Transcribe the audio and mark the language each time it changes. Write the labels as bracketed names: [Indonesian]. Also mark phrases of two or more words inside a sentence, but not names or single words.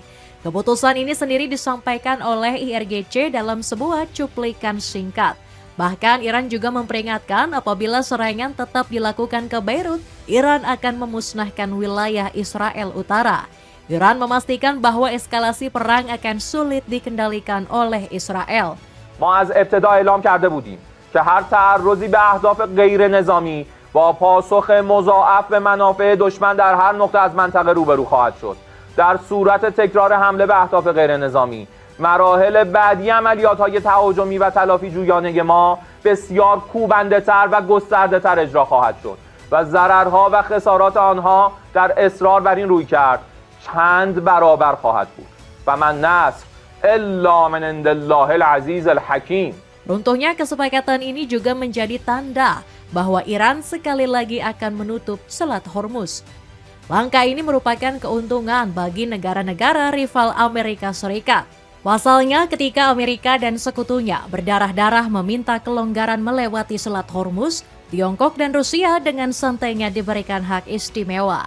[Indonesian] Keputusan ini sendiri disampaikan oleh IRGC dalam sebuah cuplikan singkat. Bahkan Iran juga memperingatkan apabila serangan tetap dilakukan ke Beirut, Iran akan memusnahkan wilayah Israel Utara. Iran memastikan bahwa eskalasi perang akan sulit dikendalikan oleh Israel. [Persian] ما از ابتدا اعلام کرده بودیم که هر تعرضی به اهداف غیر نظامی با پاسخ مضاعف به منافع دشمن در هر نقطه از منطقه روبرو خواهد شد. در صورت تکرار حمله به اهداف غیر نظامی، مراحل بعدی عملیات‌های تهاجمی و تلافی جویانه ما بسیار کوبنده‌تر و گسترده‌تر اجرا خواهد شد و ضررها و خسارات آنها در اصرار بر این رویکرد چند برابر خواهد بود و [Arabic] من نصر الا من عند الله العزیز الحکیم. [Indonesian] Runtuhnya kesepakatan ini juga menjadi tanda bahwa Iran sekali lagi akan menutup Selat Hormuz. Langkah ini merupakan keuntungan bagi negara-negara rival Amerika Serikat. Pasalnya ketika Amerika dan sekutunya berdarah-darah meminta kelonggaran melewati Selat Hormuz, Tiongkok dan Rusia dengan santainya diberikan hak istimewa.